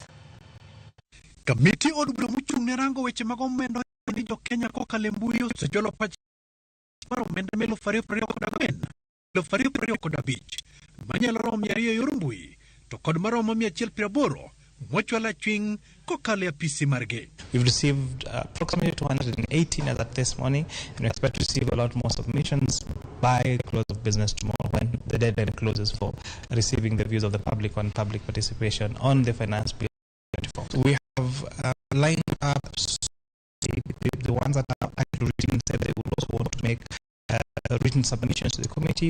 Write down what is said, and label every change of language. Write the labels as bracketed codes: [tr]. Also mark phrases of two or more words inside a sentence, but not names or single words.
[luo] Komiti od bura mochung' rango weche mag omenda ni jo Kenya kokalo mbui osejolo pach mar omenda 2024-2025 manyalo romo 200 e yor mbui to kod maromo 180 mochwala achweng' kokalo apisi margi. [en] We've received approximately 218 as at this morning, and we expect to receive a lot more submissions by the close of business tomorrow when the deadline closes for receiving the views of the public on public participation on the Finance Bill 24. So we have lined up the ones that are actually written said they would also want to make written submissions to the committee.